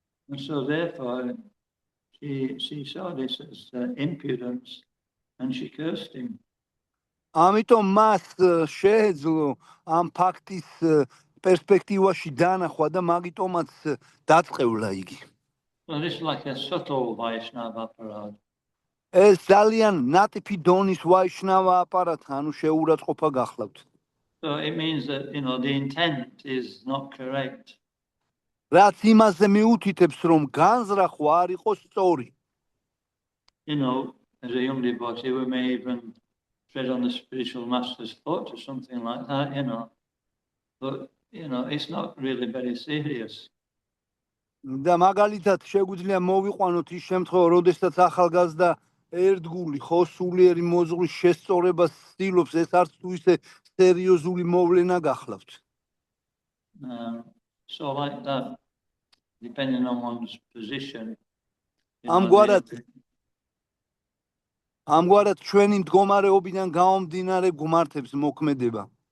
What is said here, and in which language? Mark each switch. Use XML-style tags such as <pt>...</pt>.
<en>And so therefore she saw this as impudence and she cursed him.</en> <ka>ამიტომ მას შეეძლო ამ ფაქტის პერსპექტივაში დაანახვა და მაგიტომაც დაწყევლა იგი.</ka> <en>So this is like a subtle Vaishnava aparad.</en> <ka>ეს ძალიან ნატიფი დონის ვაიშნავა აპარატი, ანუ შეურაცხყოფა გახლავთ.</ka> <en>So it means that, the intent is not correct.</en> <ka>რაც იმაზე მიუთითებს, რომ განზრახვა არ იყოს სწორი.</ka> <en>As a young devotee, we may even tread on the spiritual master's foot or something like that, But, it's not really very serious.</en> <ka>და მაგალითად შეგვიძლია მოვიყვანოთ ის შემთხვევა, როდესაც ახალგაზრდა ერთგული ხო სულიერი მოზღვის შესწორებას ცდილობს, ეს არც თუ ისე სერიოზული მოვლენა გახლავთ.</ka> <en>So like that, depending on one's position.</en> <ka>ამგვარად ჩვენი მდგომარეობიდან გამომდინარე გუმართებს მოქმედება.</ka>